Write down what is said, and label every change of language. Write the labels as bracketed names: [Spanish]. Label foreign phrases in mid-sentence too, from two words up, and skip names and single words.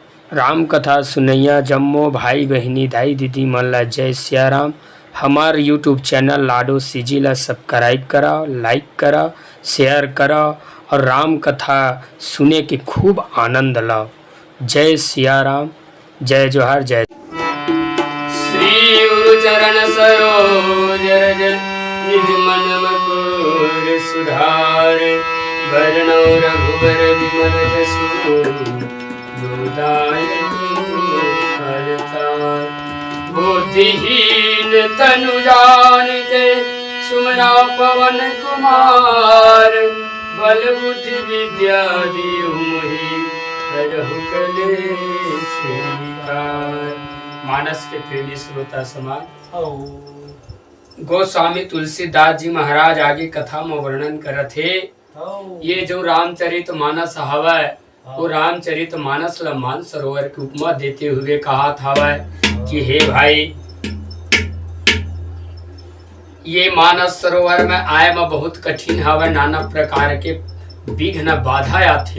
[Chhattisgarhi] राम कथा सुनैया जम्मो भाई बहिनी दाई दीदी मन ला जय सिया राम। हमार यूट्यूब चैनल लाडो सीजी ला सब्सक्राइब करा, लाइक करा, शेयर करा और राम कथा सुने के खूब आनंद ला। जय सिया राम, जय जोहार, जय। [Awadhi] श्री गुरु चरण सरोज रज निज मन मकुर सुधार, वरणो रघुबर विमल जसु बुद्धिहीन तनु जानिते सुमरा पवन कुमार, बल बुद्धि विद्या दियो मोहि करहु कलेस विकार। [Chhattisgarhi] मानस के प्रेमी श्रोता समाज, गोस्वामी तुलसीदास जी महाराज आगे कथा में वर्णन करत हे। ये जो रामचरित मानस हवै वो रामचरित मानस ला मान सरोवर की उपमा देते हुए कहा था कि हे भाई, ये मानस सरोवर में आए में बहुत कठिन हवे, नाना प्रकार के विघ्न बाधा आथे।